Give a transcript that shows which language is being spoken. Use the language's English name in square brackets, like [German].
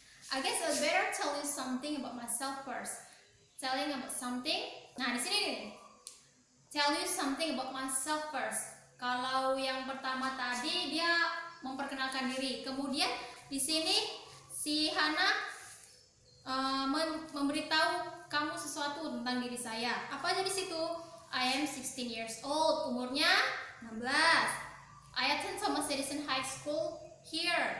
[English] I guess I better tell you something about myself first. Telling about something. [Indonesian] Nah, di sini nih. [English] Tell you something about myself first. [Indonesian] Kalau yang pertama tadi dia memperkenalkan diri. Kemudian di sini si Hana memberitahu kamu sesuatu tentang diri saya. Apa aja di situ? [English] I am 16 years old, [Indonesian] umurnya 16. [English] I attend Thomas Edison High School here.